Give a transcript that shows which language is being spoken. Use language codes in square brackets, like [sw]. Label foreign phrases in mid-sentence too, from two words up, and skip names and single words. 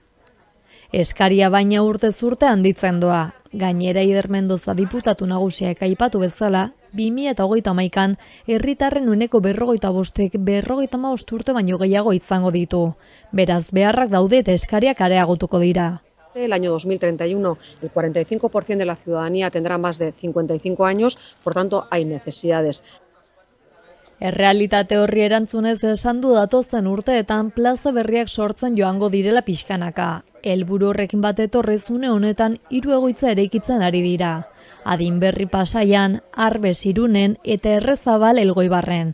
[eu] Eskaria baina urtez urte handitzen doa. Gainera Ider Mendoza diputatu nagusiak aipatu bezala, 2021an herritarren 45%ek 55 urte baino gehiago izango ditu. Beraz, beharrak daude eta eskariak areagotuko dira. [es] El año 2031 el 45% de la ciudadanía tendrá más de 55 años, por tanto hay necesidades. [eu] Errealitate horri erantzunez esan du datozen urteetan plaza berriak sortzen joango direla pixkanaka. Helburu horrekin bat etorrez une honetan 3 egoitza eraikitzen ari dira. Adin Berri Pasaian, Arbez Irunen eta Errezabal Elgoibarren.